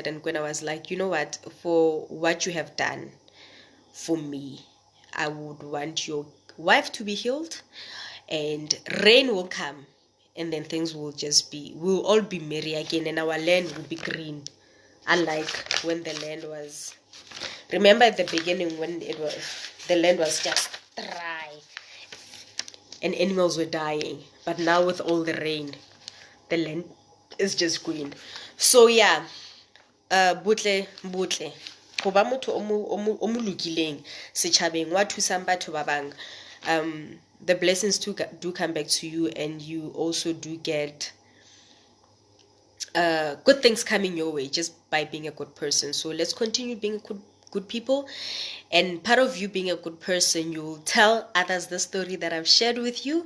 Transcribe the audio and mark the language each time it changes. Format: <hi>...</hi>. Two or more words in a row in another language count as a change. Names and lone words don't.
<en>And Kwena was like, you know what, for what you have done for me, I would want your wife to be healed, and rain will come, and then things will we'll all be merry again, and our land will be green, unlike when the land was, remember at the beginning when the land was just dry and animals were dying, but now with all the rain, the land is just green. So yeah,</en> <st>butle go ba motho o mo lokileng setšhabeng wa thusang batho ba bang,</st> <en>the blessings do come back to you, and you also do get good things coming your way just by being a good person. So let's continue being good people. And part of you being a good person, you will tell others the story that I've shared with you.</en>